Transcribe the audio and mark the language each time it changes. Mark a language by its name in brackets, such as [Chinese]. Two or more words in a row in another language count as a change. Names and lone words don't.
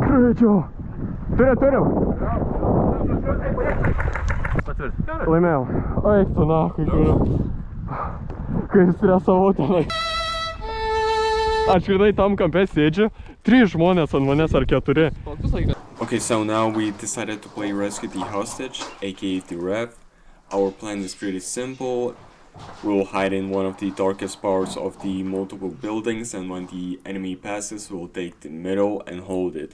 [Lithuanian] Greičiau. Turiu. Laimėjau. Eik tu nachui, kur. Kai stresavau tenai. Aš grinai tam kampe sėdžiu, 3 žmonės ant manęs ar 4. [English] Okay, so now we decided to play Rescue the Hostage, aka the Rev. Our plan is pretty simple. We'll hide in one of the darkest parts of the multiple buildings, and when the enemy passes, we'll take the middle and hold it.